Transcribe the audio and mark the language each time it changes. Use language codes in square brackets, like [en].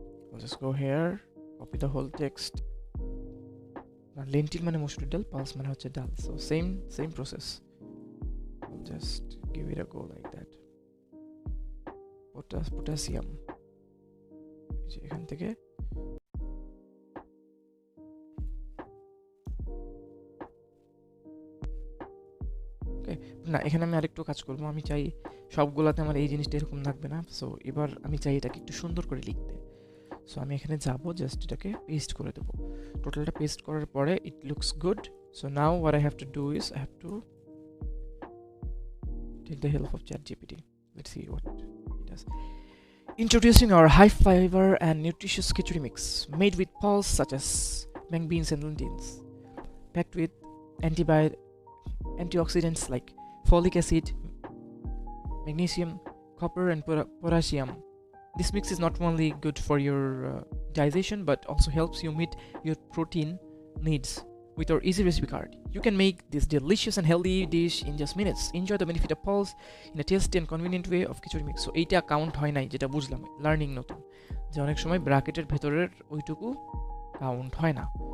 [en] I'll just go here, copy the whole text. [bn] Lentil মানে মসুর ডাল, pulse মানে হচ্ছে ডাল, [en] so same process. I'll just give it a go like that. [bn] Potassium, এখান থেকে না, এখানে আমি আরেকটু কাজ করবো। আমি চাই সবগুলাতে আমার এই জিনিসটা এরকম থাকবে না, সো এবার আমি চাই এটাকে একটু সুন্দর করে লিখতে। সো আমি এখানে যাব, জাস্ট এটাকে পেস্ট করে দেবো। টোটালটা পেস্ট করার পরে [en] It looks good. So now what I have to do is I have to take the help of ChatGPT. Let's see what it does. Introducing our high fiber and nutritious khichuri mix made with pulse such as mung beans and lentils, packed with antioxidants like folic acid, magnesium, copper and potassium. This mix is not only good for your digestion but also helps you meet your protein needs with our easy recipe card. You can make this delicious and healthy dish in just minutes. Enjoy the benefit of pulse in a tasty and convenient way of khichuri mix. [bn] So এইটা count হয় নাই, যেটা বুঝলাম learning নতুন, যে অনেক সময় ব্র্যাকেটের ভেতরের ওইটুকু কাউন্ট হয় না।